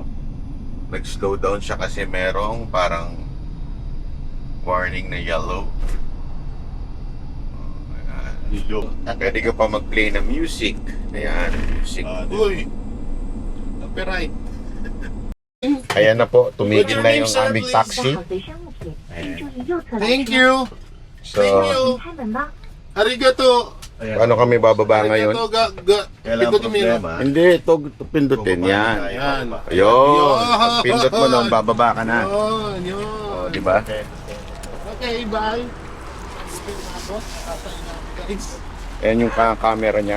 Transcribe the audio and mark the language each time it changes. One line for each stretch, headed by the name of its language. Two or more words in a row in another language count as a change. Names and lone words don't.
Filipino: Nag-
English: slow down
Filipino: siya kasi merong parang warning na yellow. Oh, ayan. Pwede ka pa mag-play ng music. Ayan, music. Uy. Copyright. Ayan na po, tumigil na yung aming
Chinese: 带
Filipino: taxi.
Chinese: 好随身物品，请注意右侧来
English: Thank
Chinese: 车。
English: you. So, Thank you.
Chinese: 请开门吧。
Japanese: Arigato.
Filipino: Ayan. paano kami bababa
Japanese: Arigato.
Filipino: ngayon? Kailangan Pindutin mo yun. problema. Hindi, ito pindutin yan. Yan. Ayun, pag pindot mo nun, bababa ka na. Yun, yun. Oh, di ba?
English: Okay, bye.
Filipino: Ayan yung camera niya.